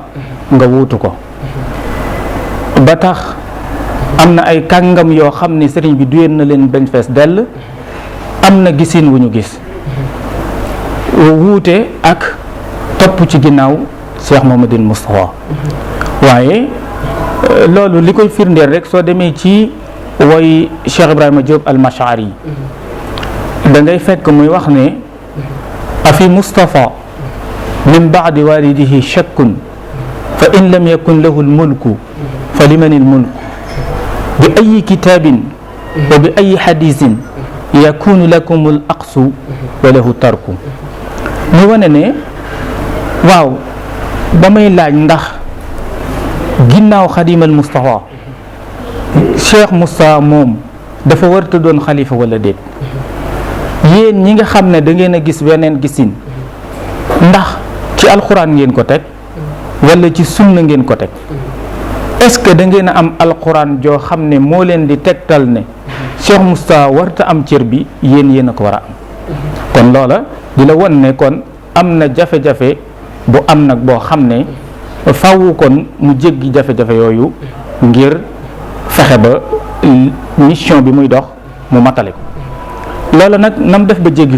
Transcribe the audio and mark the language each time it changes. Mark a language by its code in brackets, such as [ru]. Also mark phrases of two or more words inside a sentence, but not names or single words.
[wo] nga wuutu ko ba tax am na ay kàngam yoo xam ne sëriñ bi duyeen na leen bañ fees dell am na gisin wu ñu gis wuute ak topp ci ginnaaw Cheikh Mouhamadoul Moustapha waaye loolu li koy firndeel rek soo demee ci woy Cheikh Ibrahima Diop al-Mash'ari yi da ngay fekk muy wax ne [ar] أفي مصطفى من بعد والده شك فإن لم يكن له الملك فلمن الملك بأي كتاب وبأي حديث يكون لكم العقد وله الترك [wo] mu wane ne waaw ba may laaj ndax ginnaaw xadimal Moustapha Cheikh Moustapha moom dafa warta doon xalifa wala déet yéen ñi nga xam ne da ngeen a gis weneen gisin ndax ci alxuraan ngeen ko teg wala ci sunna ngeen ko teg est-ce que da ngeen a am alxuraan joo xam ne moo leen di tegtal ne Cheikh Moustapha warta am cër bi yéen a ko war a am kon loola di la won ne kon am na jafe-jafe bu am nag boo xam ne faaw kon mu jéggi jafe-jafe yooyu ngir fexe ba mission bi muy dox mu matale ko loola nag nam def ba jéggi